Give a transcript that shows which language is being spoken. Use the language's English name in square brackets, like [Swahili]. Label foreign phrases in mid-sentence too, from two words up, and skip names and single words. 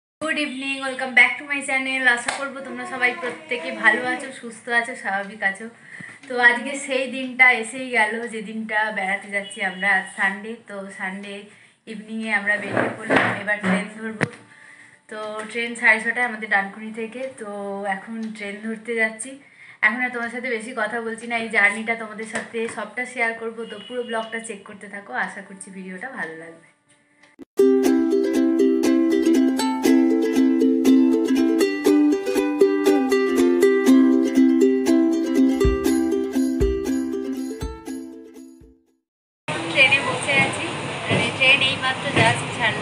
[English] Good evening, welcome back to my channel. [Bangla] আশা করব তোমরা সবাই প্রত্যেকে ভালো আছো সুস্থ আছো স্বাভাবিক আছো। তো আজ কে সেই দিনটা এসেই গেল যে দিনটা বেড়াতে जाচ্ছি আমরা। আজ সানডে তো [English] Sunday evening [Bangla] আমরা বেরিয়ে পড়লাম। এবার ট্রেন ধরবো। তো ট্রেন 6:30টায় আমাদের ডানকুনি থেকে। তো এখন ট্রেন ধরতে যাচ্ছি। এখন আর তোমার সাথে বেশি কথা বলছি না, এই জার্নিটা তোমাদের সাথে সবটা শেয়ার করব। তো পুরো ব্লগটা চেক করতে থাকো, আশা করছি ভিডিওটা ভালো লাগবে। ট্রেনে বসে আছি, মানে ট্রেন এইমাত্র জাস্ট ছাড়লো।